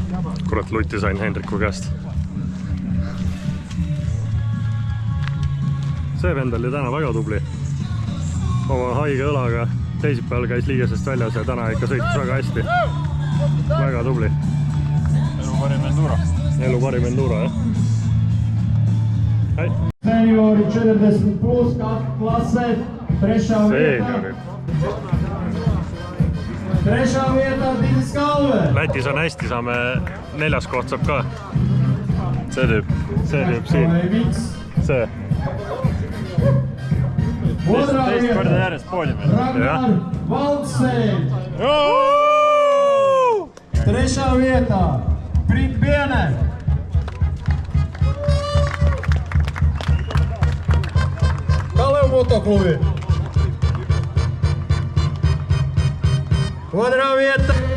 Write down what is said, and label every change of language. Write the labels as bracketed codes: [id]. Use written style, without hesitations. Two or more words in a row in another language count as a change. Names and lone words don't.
[et] Kurat, luti sain Hendriku käest. See vend oli täna väga tubli. Oma haige õlaga teisipäeval käis liigesest väljas ja täna ikka sõitis väga hästi. Väga tubli. Elu parim enduro. Elu parim enduro, jah. [lv] Seniori 40 plus klase, trešā vietā Tiinis Kalve. [et] Lätis on hästi, saame 4. koht saab ka. See tüüp siin. See. Teist korda järjest poodiumil. Ragnar Valdseen. [lv] Trešā vietā Brit Biene. [et] Kalev motoklubi. [lv] Otrā vieta.